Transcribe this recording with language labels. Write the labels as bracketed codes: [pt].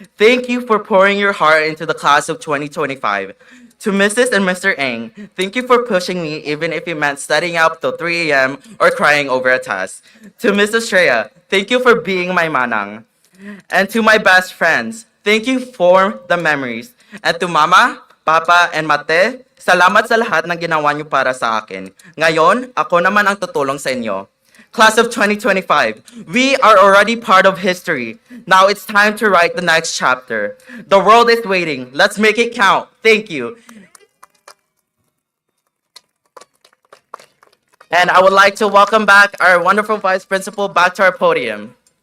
[en] Thank you for pouring your heart into the class of 2025. To Mrs. and Mr. Ng, thank you for pushing me even if it meant studying up till 3 a.m. or crying over a test. To Mrs. Shreya, thank you for being my manang. And to my best friends, thank you for the memories. And to [tl] Mama, Papa, and Mate, salamat sa lahat ng ginawa niyo para sa akin. Ngayon, ako naman ang tutulong sa inyo. [en] Class of 2025, we are already part of history. Now it's time to write the next chapter. The world is waiting. Let's make it count. Thank you. And I would like to welcome back our wonderful Vice Principal back to our podium.